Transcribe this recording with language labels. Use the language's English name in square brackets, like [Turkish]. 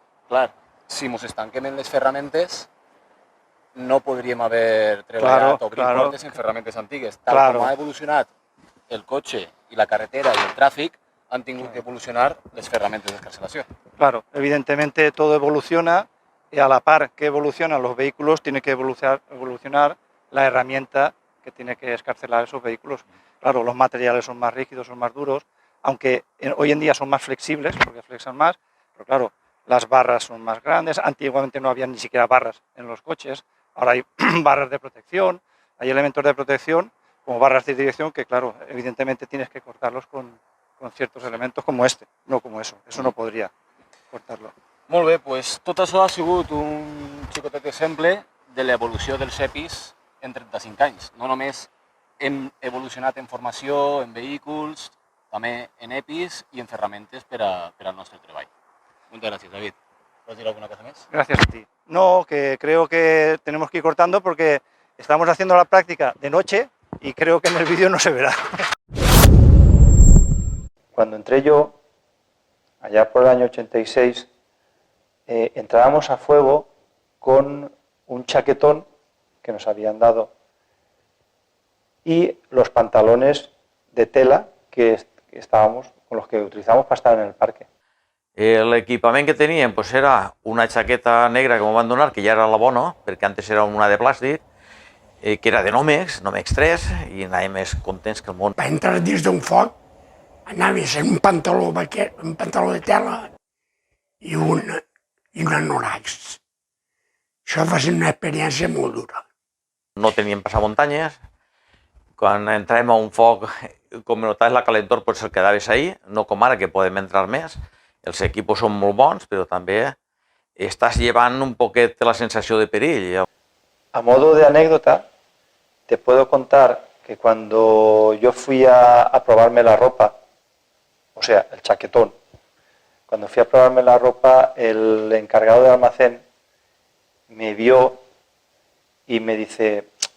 [Catalan] Clar, si ens estanquem en les ferramentes, no podríem haver treballat, obrir portes en ferramentes antigues. Tal com ha evolucionat el cotxe i la carretera i el tràfic, han tingut que evolucionar les ferramentes d'escarcelació. [Spanish] Claro, evidentemente todo evoluciona y a la par que evolucionan los vehículos tiene que evolucionar la herramienta que tiene que escarcelar esos vehículos. Claro, los materiales son más rígidos, son más duros, aunque hoy en día son más flexibles porque flexan más, pero claro, las barras son más grandes. Antiguamente no había ni siquiera barras en los coches, ahora hay barras de protección, hay elementos de protección como barras de dirección que, claro, evidentemente tienes que cortarlos con ciertos elementos como este, no como eso no podría cortarlo. [Catalan] Molt bé, doncs tot això ha sigut un xicotet exemple de l'evolució dels EPIs en 35 anys. No només hem evolucionat en formació, en vehículs, també en EPIs i en ferramentes per al nostre treball. Moltes gràcies, David. [Spanish] ¿Puedes decir alguna cosa más? Gracias a ti. No, que creo que tenemos que ir cortando porque estamos haciendo la práctica de noche y creo que en el vídeo no se verá. Cuando entré yo, allá por el año 86, entrábamos a fuego con un chaquetón que nos habían dado y los pantalones de tela que estábamos, con los que utilizamos para estar en el parque. [Catalan] L'equipament que teníem pues, era una jaqueta negra que m'ho van donar, que ja era la bona, perquè antes era una de plàstic, que era de Nomex 3, i anàvem més contents que el món. Per entrar dins d'un foc, anaves en un pantaló de tela i un anoracs. Això va ser una experiència molt dura. No teníem passamuntanyes. Quan entràvem a un foc, com notaves la calentor, pues el quedaves ahí, no com ara que podem entrar més. Els equipos són molt bons, però també estàs llevant un poquet la sensació de perill. [Spanish] A modo de anécdota, te puedo contar que cuando yo fui a probarme la ropa, o sea, el chaquetón, cuando fui a probarme la ropa, el encargado del almacén me vio y me dice,